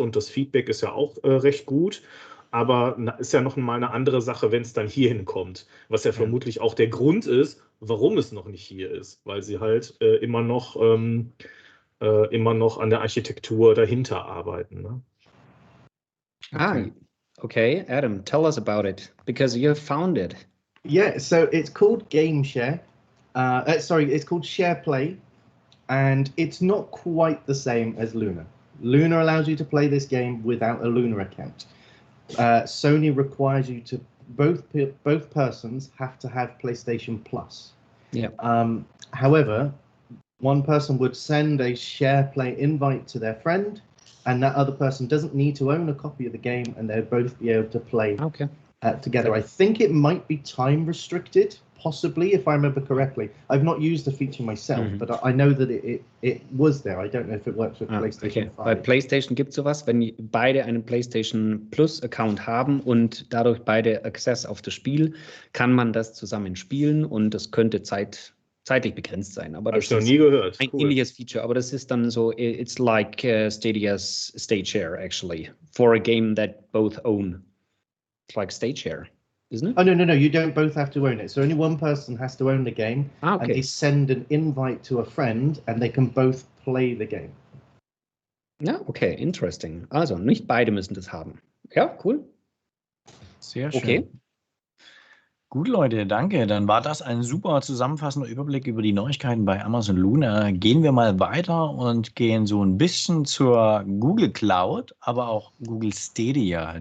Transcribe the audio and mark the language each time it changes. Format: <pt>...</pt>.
<de>Und das Feedback ist ja auch recht gut. Aber ist ja noch mal eine andere Sache, wenn es dann hierhin kommt. Was ja vermutlich auch der Grund ist, warum es noch nicht hier ist. Weil sie halt immer noch an der Architektur dahinter arbeiten. Ne?</de> <en>Okay. Okay, Adam, tell us about it because you found it. Yeah, so it's called Game Share. It's called Share Play, and it's not quite the same as Luna. Luna allows you to play this game without a Luna account. Sony requires you to both persons have to have PlayStation Plus. Yeah. However, one person would send a Share Play invite to their friend, and that other person doesn't need to own a copy of the game, and they'll both be able to play together. I think it might be time restricted, possibly, if I remember correctly. I've not used the feature myself, but I know that it was there. I don't know if it works with PlayStation 5.</en> <de>Bei PlayStation gibt es sowas, wenn beide einen PlayStation Plus Account haben und dadurch beide Access auf das Spiel, kann man das zusammen spielen und das könnte zeitlich begrenzt sein. Aber das ist noch nie gehört. Ein ähnliches Feature, aber das ist dann so,</de> <en>it's like Stadia's Stage Share actually, for a game that both own. It's like Stage Share, isn't it? Oh, no, you don't both have to own it. So only one person has to own the game, okay. And they send an invite to a friend, and they can both play the game.</en> <de>Ja, okay, interesting. Also, nicht beide müssen das haben. Ja, cool. Sehr schön. Okay. Gut, Leute, danke. Dann war das ein super zusammenfassender Überblick über die Neuigkeiten bei Amazon Luna. Gehen wir mal weiter und gehen so ein bisschen zur Google Cloud, aber auch Google Stadia.</de>